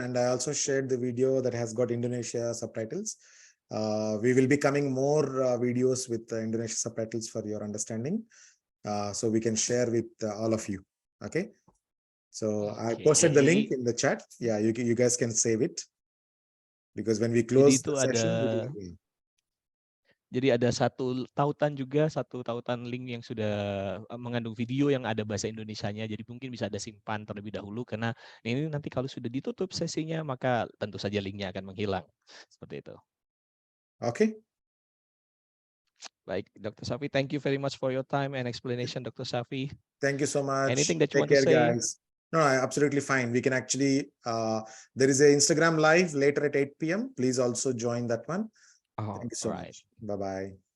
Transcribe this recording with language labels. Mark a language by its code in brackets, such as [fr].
[en] And I also shared the video that has got Indonesia subtitles. We will be coming more videos with Indonesian subtitles for your understanding. So we can share with all of you. Okay. So I posted the link in the chat. Yeah, you guys can save it. Because when we close the session, [id] Jadi ada satu tautan link yang sudah mengandung video yang ada bahasa Indonesianya. Jadi mungkin bisa ada simpan terlebih dahulu karena ini nanti kalau sudah ditutup sesinya maka tentu saja linknya akan menghilang. Seperti itu. Okay. Baik, Dr. [en] Safi, thank you very much for your time and explanation, Dr. Safi. Thank you so much. Anything that you want to say? guys. No, absolutely fine. We can actually, there is an Instagram live later at 8 p.m. Please also join that one. Thank you so much. Bye-bye.